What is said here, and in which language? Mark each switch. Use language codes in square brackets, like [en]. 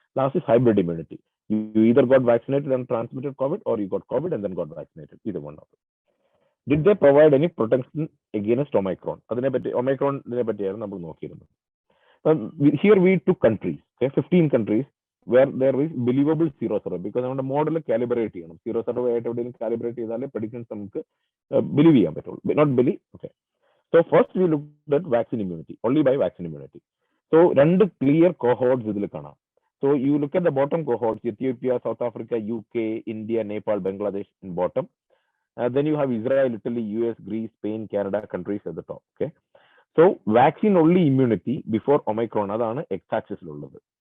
[en] Last is hybrid immunity. You either got vaccinated and transmitted COVID, or you got COVID and then got vaccinated. Either one of it. Did they provide any protection against Omicron? [ml] അതിനെപ്പറ്റി, ഒമൈക്രോണിനെ പറ്റിയായിരുന്നു നമ്മൾ നോക്കിയിരുന്നത്. [en] Here we took countries, okay, 15 countries where there is believable zero survey, because [ml] നമ്മുടെ model calibrate ചെയ്യണം. Zero survey ആയിട്ട് എവിടെയെങ്കിലും calibrate ചെയ്താലേ prediction നമുക്ക് believe ചെയ്യാൻ പറ്റുള്ളൂ, not believe. [en] Okay, so first we looked at vaccine immunity, only by vaccine immunity. So 2 clear cohorts ഇതിൽ കാണാം. So you look at the bottom cohorts: Ethiopia, South Africa, UK, India, Nepal, Bangladesh in bottom. Then you have Israel, Italy, US, Greece, Spain, Canada countries at the top. Okay, so vaccine only immunity before Omicron, [ml] adana x-axis ullathu.